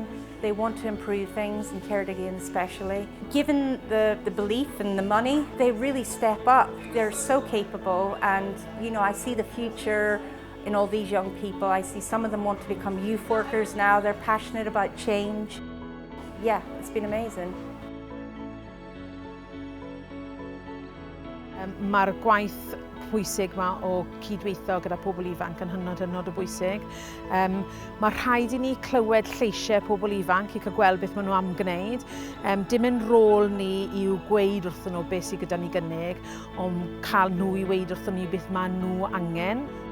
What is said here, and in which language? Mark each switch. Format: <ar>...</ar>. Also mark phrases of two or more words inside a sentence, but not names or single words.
<en>They want to improve things, in Ceredigion especially. Given the belief and the money, they really step up. They're so capable, and you know, I see the future in all these young people. I see some of them want to become youth workers now. They're passionate about change. Yeah, it's been amazing.</en> <cy>Mae'r gwaith pwysig yma o cydweithio gyda pobl ifanc yn hynod o bwysig. Mae rhaid i ni clywed lleisiau pobl ifanc i cael gweld beth maen nhw am gwneud. Dim yn rôl ni i'w gweud wrthyn nhw beth sydd gyda ni gynnig, ond cael nhw i weid wrthyn ni beth maen nhw angen.</cy>